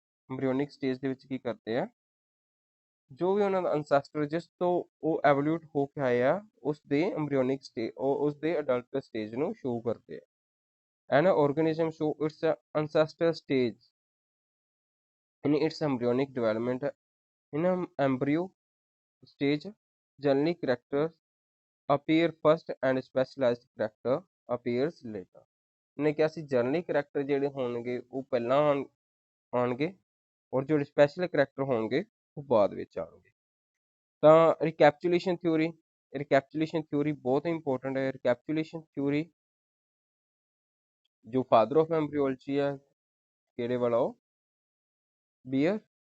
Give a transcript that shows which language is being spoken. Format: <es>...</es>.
<pa>ਐਮਬ੍ਰਿਓਨਿਕ stage ਦੇ ਵਿੱਚ ਕੀ ਕਰਦੇ ਆ, ਜੋ ਵੀ ਉਹਨਾਂ ਦਾ ਐਂਸੈਸਟਰ ਜਿਸ ਤੋਂ ਉਹ ਐਵੋਲਿਊਟ ਹੋ ਕੇ ਆਏ ਆ ਉਸ ਦੇ ਐਮਬ੍ਰਿਓਨਿਕ ਸਟੇਜ, ਉਸ ਦੇ ਅਡਲਟ ਸਟੇਜ ਨੂੰ ਸ਼ੋ ਕਰਦੇ ਆ।</pa> <en>An organism show its ancestor stage in its embryonic development. In an embryo stage, generally characters appear first and specialized character appears later।</en> <pa>ਨੇ ਕਿਹਾ ਸੀ ਜਰਨਲੀ ਕਰੈਕਟਰ ਜਿਹੜੇ ਹੋਣਗੇ ਉਹ ਪਹਿਲਾਂ ਆਉਣਗੇ ਔਰ ਜਿਹੜੇ ਸਪੈਸ਼ਲ ਕਰੈਕਟਰ ਹੋਣਗੇ ਉਹ ਬਾਅਦ ਵਿੱਚ ਆਉਣਗੇ। ਤਾਂ ਰਿਕੈਪਚੁਲੇਸ਼ਨ ਥਿਊਰੀ ਬਹੁਤ ਇੰਪੋਰਟੈਂਟ ਹੈ। ਰਿਕੈਪਚੁਲੇਸ਼ਨ ਥਿਊਰੀ ਜੋ ਫਾਦਰ ਆਫ ਐਮਬ੍ਰਿਓਲੋਜੀ ਹੈ ਕਿਹੜੇ ਵਾਲਾ, ਉਹ ਬੀਅਰ।</pa>